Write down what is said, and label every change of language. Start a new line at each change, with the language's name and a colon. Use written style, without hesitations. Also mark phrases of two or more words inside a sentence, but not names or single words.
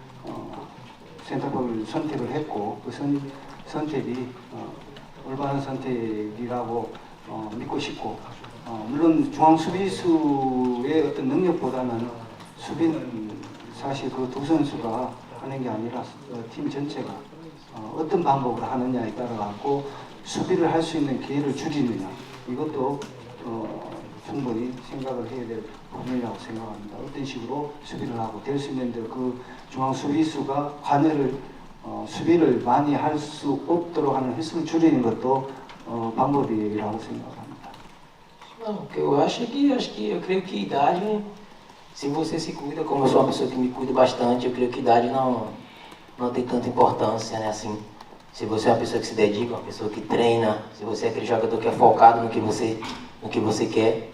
Korean: 센터백을 선택을 했고, 그 선택이 올바른 선택이라고 믿고 싶고, 물론 중앙 수비수의 어떤 능력보다는 수비는 사실 그 두 선수가 하는 게 아니라 팀 전체가 어떤 방법으로 하느냐에 따라 갖고 수비를 할 수 있는 기회를 줄이느냐, 이것도 충분히 생각을 해야 될 부분이라고 생각합니다. 어떤 식으로 수비를 하고 될 수 있는데, 그 중앙 수비수가 관여를 수비를 많이 할 수 없도록 하는 횟수를 줄이는 것도 방법이라고 생각합니다.
Portuguese: Não, eu acho que eu creio que idade, se você se cuida, como eu sou uma pessoa que me cuida bastante, eu creio que idade não tem tanta importância, né? Assim, se você é uma pessoa que se dedica, uma pessoa que treina, se você é aquele jogador que é focado no que você quer.